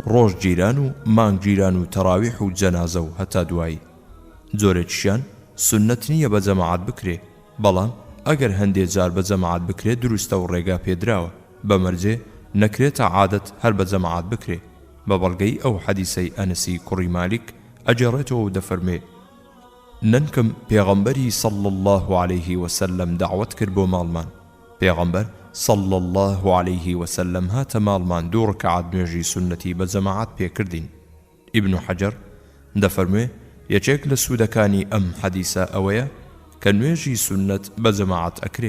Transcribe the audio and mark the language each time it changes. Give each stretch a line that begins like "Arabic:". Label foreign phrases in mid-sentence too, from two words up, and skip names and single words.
Central Kurdish: ڕۆژگیران و مانگگیران و تەراویح و جەنازە و هەتا دوایی جۆرێکیشیان سونەت نییە بە جەماعەت بکرێ بەڵام ئەگەر هەندێک جار بە جەماعەت بکرێ دروستە و ڕێگا پێدراوە بەمەرجێ نەکرێتە عادەت هەر بە جەماعەت بکرێ بە بەڵگەی ئەو حەدیسەی ئەنەسی کوڕی مالیک ئەجێڕێتەوە و دەفەرمێ ننکەم پێغەمبەری
Arabic: صلی الله عليه وسلم
Central Kurdish: دعوت کرد بۆ ماڵمان. پێغەمبەر
Arabic: صلی الله عليه وسلم
Central Kurdish: هاتە ماڵمان 2 ڕکعات نوێژی سونەتی بە جەماعەت پێکردین. ئیبن حەجەر دەفەرموێ یەکێک لە سوودەکانی ئەم حەدیسە ئەوەیە کە نوێژی سونەت بە جەماعەت ئەکرێ.